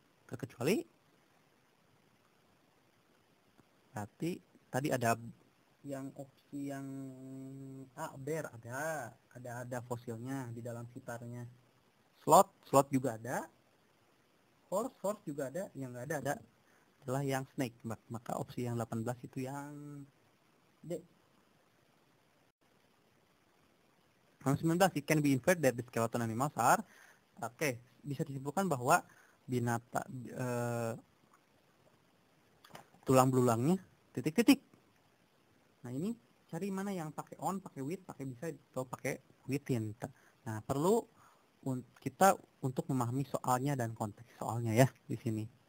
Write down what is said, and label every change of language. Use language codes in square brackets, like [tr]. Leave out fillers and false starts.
[id] Terkecuali, berarti tadi ada yang opsi yang A, bear ada fosilnya di dalam sitarnya. Sloth juga ada. Horse juga ada. Yang nggak ada adalah yang snake. Maka opsi yang 18 itu yang D. Yang 19, [en] it can be inferred that the skeleton animals are. [id] Bisa disimpulkan bahwa binatang tulang belulangnya titik-titik. Nah, ini cari mana yang pakai on, pakai with, pakai bisa atau pakai within. Nah, perlu kita untuk memahami soalnya dan konteks soalnya ya di sini.